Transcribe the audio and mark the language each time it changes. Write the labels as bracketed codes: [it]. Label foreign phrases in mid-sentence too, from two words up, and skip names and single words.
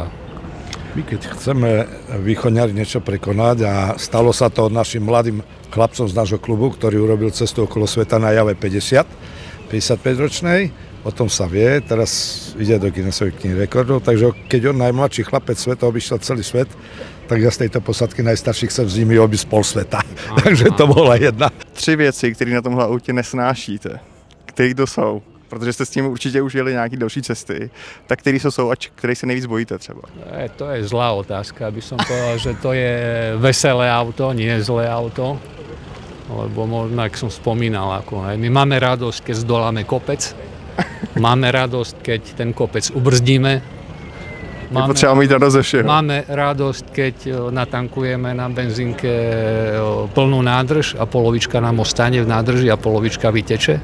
[sk] My keď chceme východňari niečo prekonať, a stalo sa to našim mladým chlapcom z nášho klubu, ktorý urobil cestu okolo sveta na Jave 55-ročnej, o tom sa vie, teraz ide do Guinnessovej knihy rekordov, takže keď on, najmladší chlapec sveta, obišiel celý svet, tak ja z tejto posádky najstarších chcem s nimi obísť pol sveta. Takže to bola jedna. [cs] 3 věci, které na tomhle autě nesnášíte. Které to jsou? Protože jste s tím určitě už jeli nějaký další cesty. Tak které to jsou a které se nejvíc bojíte třeba? [sk] To je zlá otázka, aby som povedal, že to je veselé auto, nie zlé auto. Lebo možno, ak som spomínal, my máme radosť, keď zdoláme kopec. Máme radosť, keď ten kopec ubrzdíme. Máme radosť, keď natankujeme na benzínke plnú nádrž a polovička nám ostane v nádrži a polovička vyteče.